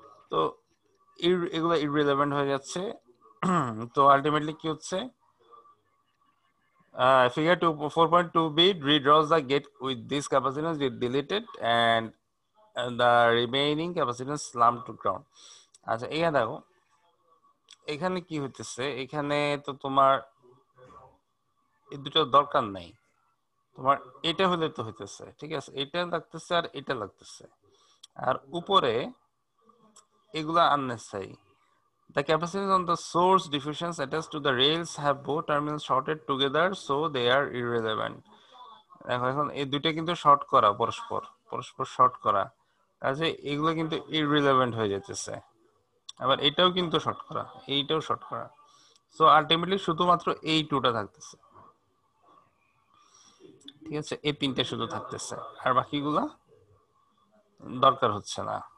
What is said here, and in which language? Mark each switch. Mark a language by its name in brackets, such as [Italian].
[Bangla] তো এগুলো irrelevant হয়ে যাচ্ছে। তো আলটিমেটলি কি হচ্ছে, [English] Figure 4.2b redraws the gate with this capacitance deleted and the remaining capacitance slumped to ground. [Bangla] আচ্ছা এখানে দেখো এখানে কি হইতেছে, এখানে তো তোমার এই দুটো দরকার নাই, তোমার এটা হলে তো হইতেছে, ঠিক আছে, এটা লাগতেছে আর এটা লাগতেছে, আর উপরে এগুলা unnecessary. [English] The capacitance on the source diffusions attached to the rails have both terminals shorted together, so they are irrelevant. [Bangla] দেখো এখন এই দুইটা কিন্তু শর্ট করা, পরস্পর পরস্পর শর্ট করা, কাজে এগুলো কিন্তু irrelevant হয়ে যেতেছে। আবার এটাও কিন্তু শর্ট করা, এইটাও শর্ট করা, সো আলটিমেটলি শুধুমাত্র এই টুটা থাকতেছে, ঠিক আছে, এই তিনটে শুধু থাকতেছে, আর বাকিগুলা দরকার হচ্ছে না।